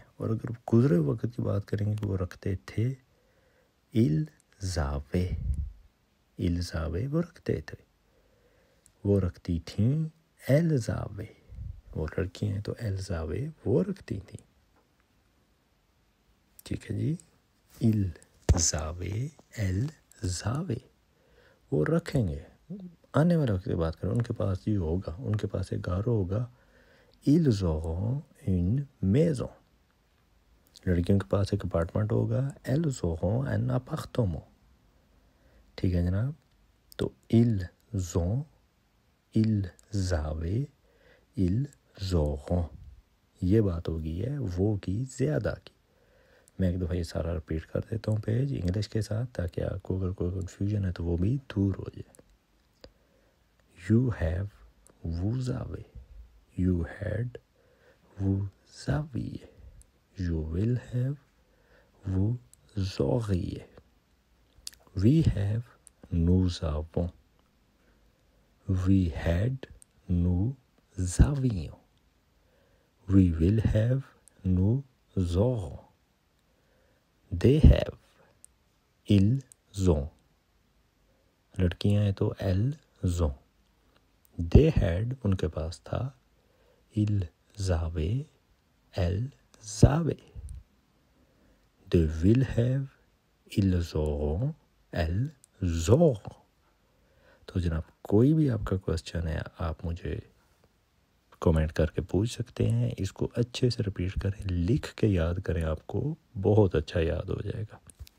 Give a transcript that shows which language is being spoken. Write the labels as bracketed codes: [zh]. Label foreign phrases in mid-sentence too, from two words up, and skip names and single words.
[ur] اور اگر گزرے وقت کی بات کریں گے وہ رکھتے تھے [fr] ils avaient, ils avaient [ur] وہ رکھتے تھے، وہ رکھتی تھیں [fr] ils avaient, [ur] وہ لڑکی ہیں تو [fr] ils avaient [ur] وہ رکھتی تھیں. ٹھیک ہے جی، [fr] ils avaient ils avaient [ur] وہ رکھیں گے. آنے والے وقت کی بات کریں ان کے پاس یہ ہوگا، ان کے پاس ایک گارو ہوگا، [fr] ils auront une maison. [ur] لڑکیوں کے پاس ایک اپارٹمنٹ ہوگا، [fr] elles auront un appartement. [ur] ٹھیک ہے جناب. تو [fr] ils ont، ils avaient، ils auront، [ur] یہ بات ہوگی ہے وہ کی زیادہ کی. میں ایک دفعہ یہ سارا رپیٹ کر دیتا ہوں پیج انگلش کے ساتھ تاکہ آپ کو اگر کوئی کنفیوژن ہے تو وہ بھی دور ہو جائے. [en] You have، [fr] vous avez. [en] You had، [fr] vous aviez. [en] You will have، [fr] vous auriez. [en] We have، [fr] nous avons. [en] We had، [fr] nous avions. [en] We will have، [fr] nous aurons. [en] They have، [fr] ils ont. [ur] لڑکیاں ہیں تو [fr] elles ont. [en] They had، [ur] ان کے پاس تھا، [fr] ils avaient، elles avaient. [en] They will have، [fr] ils auront، elles auront. [ur] تو جناب کوئی بھی آپ کا کوسچن ہے آپ مجھے کومنٹ کر کے پوچھ سکتے ہیں. اس کو اچھے سے رپیٹ کریں، لکھ کے یاد کریں، آپ کو بہت اچھا یاد ہو جائے گا.